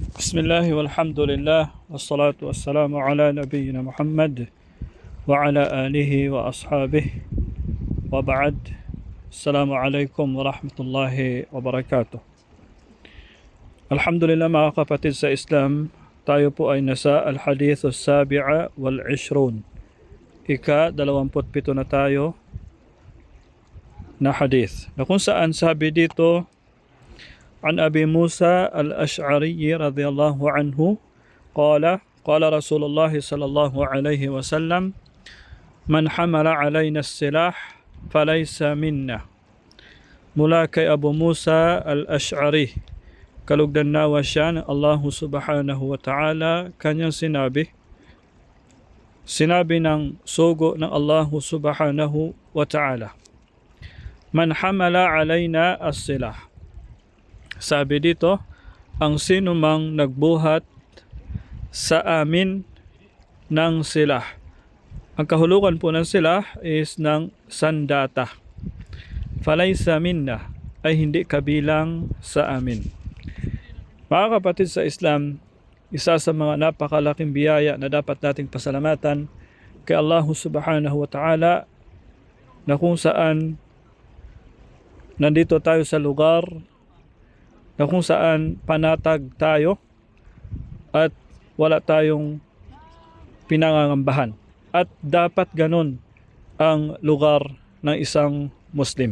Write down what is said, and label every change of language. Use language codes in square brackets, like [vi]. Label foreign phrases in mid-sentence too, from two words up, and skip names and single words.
[ar] بسم الله والحمد لله والصلاة والسلام على نبينا محمد وعلى آله وأصحابه وبعد. السلام عليكم ورحمة الله وبركاته. [tl] Alhamdulillah mga kapatid sa Islam, tayo po ay nasa [ar] الحديث السابع والعشرون. [tl] Ika-27 na tayo na hadith, na kung saan sabi dito, [ar] عن أبي موسى الأشعري رضي الله عنه قال رسول الله صلى الله عليه وسلم من حمل علينا السلاح فليس منا. [tl] Mula kay Abu Musa al-Ash'ari, kalugdan nawa siya ng Allah [ar] سبحانه وتعالى, [tl] kanyang sinabi ng sugo ng Allah [ar] سبحانه وتعالى, من حمل علينا السلاح. [tl] Sabi dito, ang sino mang nagbuhat sa amin ng silah. Ang kahulugan po ng silah is ng sandata. [ar] فليس منا, [tl] ay hindi kabilang sa amin. Mga kapatid sa Islam, isa sa mga napakalaking biyaya na dapat nating pasalamatan kay Allah [ar] سبحانه وتعالى, [tl] na kung saan nandito tayo sa lugar na kung saan panatag tayo at wala tayong pinangangambahan. At dapat ganun ang lugar ng isang Muslim.